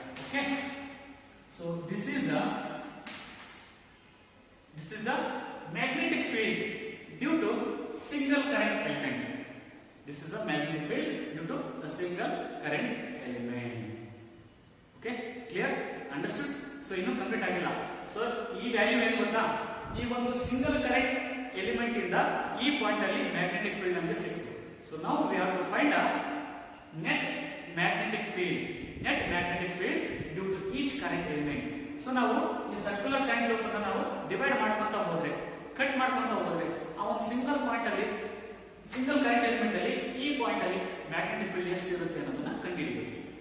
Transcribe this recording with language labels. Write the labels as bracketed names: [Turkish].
[English] Okay, so this is the magnetic field due to single current element. This is the magnetic field due to a single current element. Okay, clear? Understood? [Kannada] So ಇನ್ನೂ complete ಆಗಿಲ್ಲ. So ಈ value ಏನು ಗೊತ್ತಾ? ಈ ಒಂದು single current element ಇಂದ ಈ point ಅಲ್ಲಿ ಮ್ಯಾಗ್ನೆಟಿಕ್ ಫೀಲ್ಡ್ ನಮಗೆ ಸಿಗುತ್ತೆ. ಸೊ ನಾವು [English] We have to find a net magnetic field due to each current element. [Kannada] So ನಾವು ಈ ಸರ್ಕ್ಯುಲರ್ ಟ್ರಯಾಂಗಲ್ ಅನ್ನು ನಾವು ಡಿವೈಡ್ ಮಾಡ್ಕೊಂತ ಹೋದ್ರೆ, ಕಟ್ ಮಾಡ್ಕೊಂತ ಹೋದ್ರೆ, ಆ ಒಂದು ಸಿಂಗಲ್ ಪಾಯಿಂಟ್ ಅಲ್ಲಿ ಸಿಂಗಲ್ ಕರೆಂಟ್ ಎಲಿಮೆಂಟ್ ಅಲ್ಲಿ ಈ ಪಾಯಿಂಟ್ ಅಲ್ಲಿ ಮ್ಯಾಗ್ನೆಟಿಕ್ ಫೀಲ್ಡ್ ಎಷ್ಟು ಇರುತ್ತೆ ಅನ್ನೋದನ್ನ ಕಂಡುಹಿಡಿಯಬೇಕು.